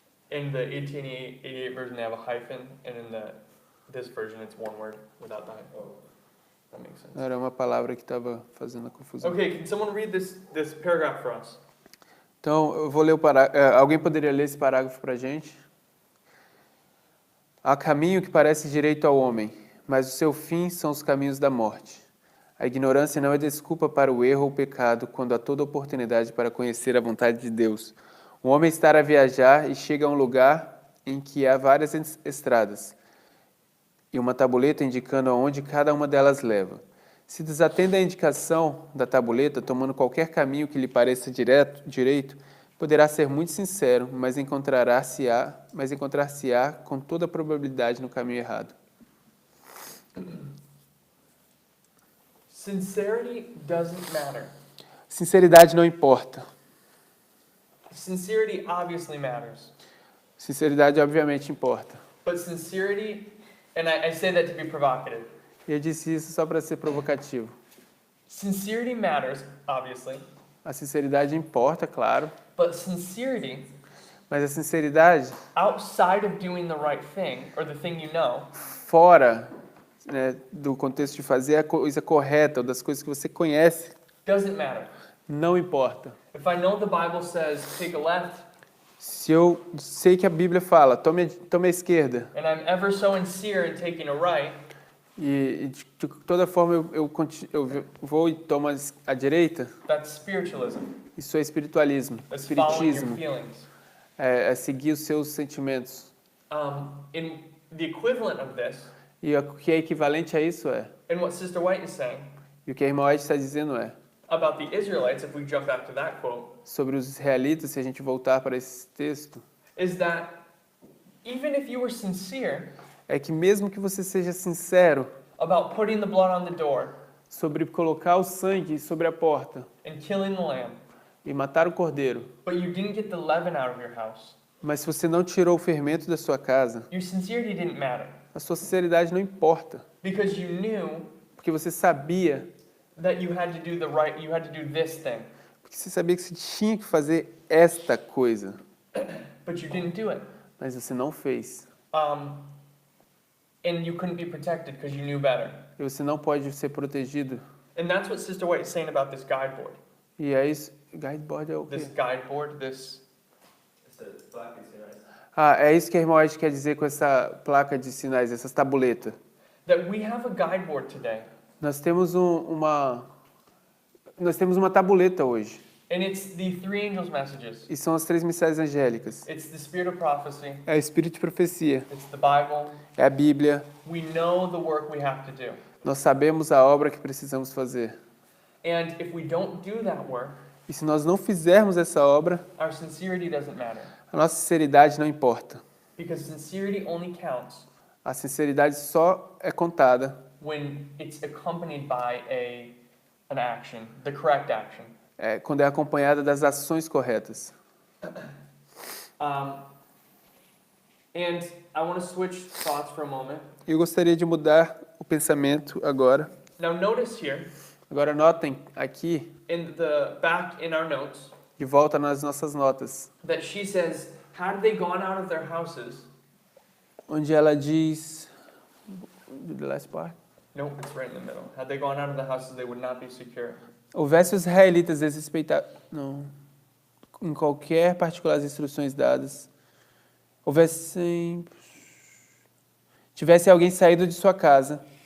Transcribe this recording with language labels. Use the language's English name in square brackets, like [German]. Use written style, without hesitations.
[English] In the 1888 version, they have a hyphen, and in this version, it's one word without the hyphen. Oh. That makes sense. [Portuguese] Era uma palavra que estava fazendo a confusão. [English] Okay, can someone read this paragraph for us? [Portuguese] Então, eu vou ler o parágrafo. Alguém poderia ler esse parágrafo para a gente? Há caminho que parece direito ao homem, mas o seu fim são os caminhos da morte. A ignorância não é desculpa para o erro ou o pecado quando há toda oportunidade para conhecer a vontade de Deus. Um homem está a viajar e chega a um lugar em que há várias estradas e uma tabuleta indicando aonde cada uma delas leva. Se desatende à indicação da tabuleta, tomando qualquer caminho que lhe pareça direito, poderá ser muito sincero, mas encontrar-se-á com toda a probabilidade no caminho errado. [English] Sincerity doesn't matter. [Portuguese] Sinceridade não importa. [English] Sincerity obviously matters. [Portuguese] Sinceridade obviamente importa. [English] But sincerity, and I say that to be provocative. [Portuguese] E eu disse isso só para ser provocativo. [English] Sincerity matters, obviously. [Portuguese] A sinceridade importa, claro. [English] But sincerity, [Portuguese] Mas a sinceridade, [English] outside of doing the right thing, or the thing you know, [Portuguese] fora, né, do contexto de fazer a coisa correta, ou das coisas que você conhece, [English] doesn't matter. [Portuguese] não importa. [English] If I know the Bible says take a left, [Portuguese] Se eu sei que a Bíblia fala, tome a esquerda, [English] and I'm ever so sincere in taking a right, [Portuguese] e de toda forma eu vou e tomo a direita, [English] that's spiritualism. [Portuguese] isso é espiritualismo, [English] That's following your [Portuguese] espiritismo, [English] feelings. [Portuguese] é seguir os seus sentimentos. [English] In the equivalent of this, [Portuguese] E o que é equivalente a isso é, [English] and what Sister White is saying [Portuguese] e o que a irmã White está dizendo é, [English] about the Israelites, if we jump back to that quote, [Portuguese] sobre os israelitas, se a gente voltar para esse texto, [English] is that even if you were sincere [Portuguese] é que mesmo que você seja sincero [English] about putting the blood on the door [Portuguese] sobre colocar o sangue sobre a porta [English] and killing the lamb, [Portuguese] e matar o cordeiro, [English] but you didn't get the leaven out of your house, [Portuguese] mas se você não tirou o fermento da sua casa, [English] your sincerity didn't matter [Portuguese] a sua sinceridade não importa, [English] because you knew [Portuguese] porque você sabia, [English] that you had to do you had to do this thing, [Portuguese] porque você sabia que você tinha que fazer esta coisa, [English] but you didn't do it. [Portuguese] mas você não fez. [English] and you couldn't be protected because you knew better. [Portuguese] E você não pode ser protegido. [English] And that's what Sister White is saying about this guide board. [Portuguese] E é isso. Guideboard é o quê? [English] This guide board, this. [Portuguese] Essa placa de sinais. Ah, é isso que a irmã White quer dizer com essa placa de sinais, essas tabuletas. [English] That we have a guide board today. [Portuguese] Nós temos nós temos uma tabuleta hoje. [English] And it's the three angels' messages. [Portuguese] E são as 3 mensagens angélicas. [English] It's the spirit of prophecy. [Portuguese] É o espírito de profecia. [English] It's the Bible. [Portuguese] É a Bíblia. [English] We know the work we have to do. [Portuguese] Nós sabemos a obra que precisamos fazer. [English] And if we don't do that work, [Portuguese] E se nós não fizermos essa obra, [English] our sincerity doesn't matter. [Portuguese] a nossa sinceridade não importa. [English] Because sincerity only counts [Portuguese] A sinceridade só é contada [English] when it's accompanied by an action, the correct action. [Portuguese] quando é acompanhada das ações corretas. [English] And I want to switch thoughts for a moment. [Portuguese] Eu gostaria de mudar o pensamento agora. [English] Now notice here, [Portuguese] Agora notem aqui, [English] in the back in our notes, [Portuguese] de volta nas nossas notas, [English] that she says, had they gone out of their houses, [Portuguese] onde ela diz... [English] The last part. no, it's right in the middle. Had they gone out of the houses, they would not be secure. [Portuguese] Houvesse os israelitas desrespeitados... Não. Em qualquer particular as instruções dadas. Houvessem... Tivesse alguém saído de sua casa.